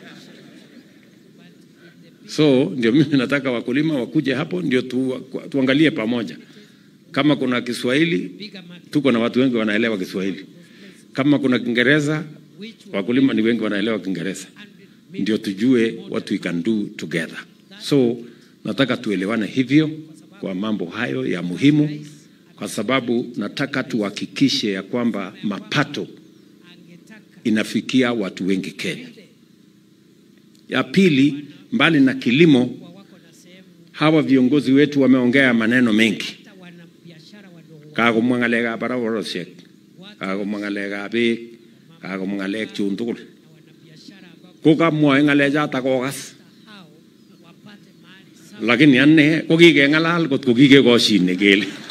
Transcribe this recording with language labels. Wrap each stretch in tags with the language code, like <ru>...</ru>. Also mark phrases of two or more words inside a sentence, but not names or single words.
<sw>So ndio mimi nataka wakulima wakuje hapo ndio tuangalie pamoja. Kama kuna Kiswahili, tuko na watu wengi wanaelewa Kiswahili. Kama kuna Kiingereza, wakulima ni wengi wanaelewa Kiingereza. Ndio tujue</sw> <en>what we can do together.</en> <sw>So nataka tuelewane hivyo kwa mambo hayo ya muhimu, kwa sababu nataka tuhakikishe ya kwamba mapato inafikia watu wengi Kenya. Ya pili, mbali na kilimo, hawa viongozi wetu wameongea maneno mengi.</sw> <kln>Kagomwangalega barabarosiek, kagomwangalega beek, kagomwangalega chundugul. Kokamwoe ngalechoto kokas. Lakini ane kokikengalal kot kokikekoshine kele.</kln>